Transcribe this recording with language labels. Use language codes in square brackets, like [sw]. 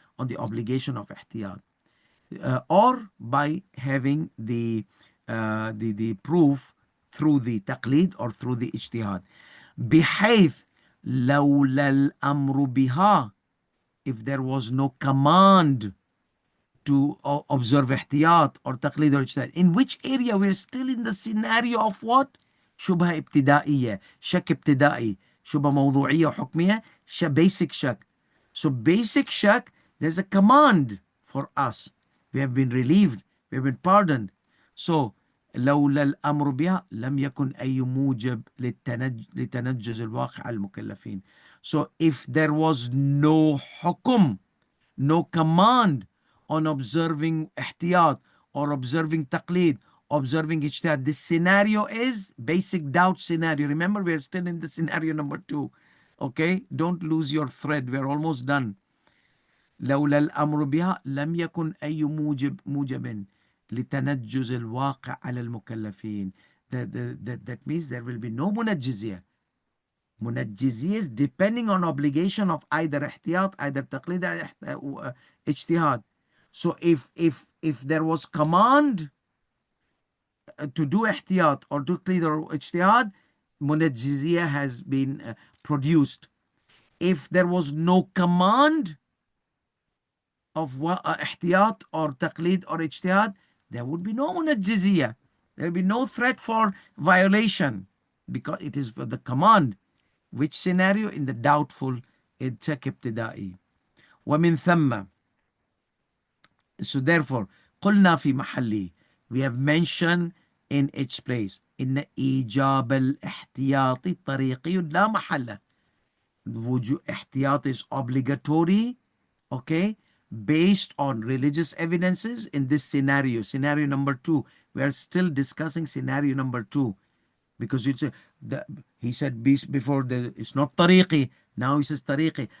[en] On the obligation of ihtiyat. Or by having the proof through the taqlid or through the ijtihad. [ar] بحيث لولا الأمر بها, [en] if there was no command to observe ihtiyat or taqlid or ijtihad. In which area? We're still in the scenario of what? [ar] شبهة ابتدائية, شك ابتدائي, شبهة موضوعية وحكمية, basic shak. [en] So basic shak, there's a command for us. We have been relieved, we have been pardoned. [ar] So لولا الأمر بها لم يكن أي موجب لتنجز الواقع على المكلفين. [en] So if there was no hukum, no command on observing ihtiyat or observing taqlid, observing ijtihad, this scenario is basic doubt scenario. Remember, we are still in the scenario number 2. Okay, don't lose your thread, we're almost done. [ar] لولا الأمر بها لم يكن أي موجب لتنجز الواقع على المكلفين. [en] That means there will be no munajjiziyah. Munajjiziyah is depending on obligation of either ihtiyat, either taqlid, ijtihad. So if there was command to do ihtiyat or to taqlid or ijtihad, munajjiziyah has been produced. If there was no command of ihtiyat or taqlid or ijtihad, there would be no munajjiziyah. There will be no threat for violation, because it is for the command. Which scenario? In the doubtful, in shak ibtidai. [ar] ومن ثم, [en] so therefore, [ar] قلنا في محله, [en] we have mentioned in each place, [ar] إن إيجاب الاحتياط طريقي لا محل. [en] Ihtiyat is obligatory, okay, based on religious evidences. In this scenario number 2, we are still discussing scenario number 2, because it's he said before it's not tariqi, now he says tariqi.